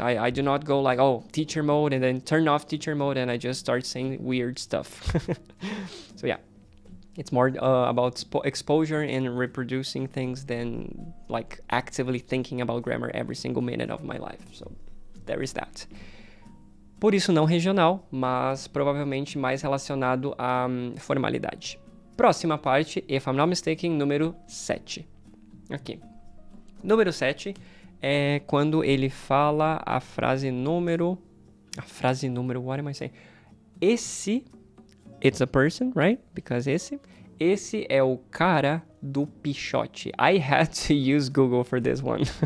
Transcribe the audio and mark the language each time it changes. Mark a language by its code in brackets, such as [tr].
[en] I do not go like, oh, teacher mode, and then turn off teacher mode, and I just start saying weird stuff. So yeah, it's more about exposure and reproducing things than like actively thinking about grammar every single minute of my life. So there is that. [pt] Por isso não regional, mas provavelmente mais relacionado à formalidade. Próxima parte, [en] if I'm not mistaken, [pt] número 7. Aqui. Número 7 é quando ele fala a frase número, [en] what am I saying? Esse, it's a person, right? Because esse [pt] esse é o cara do pichote. [en] I had to use Google for this one.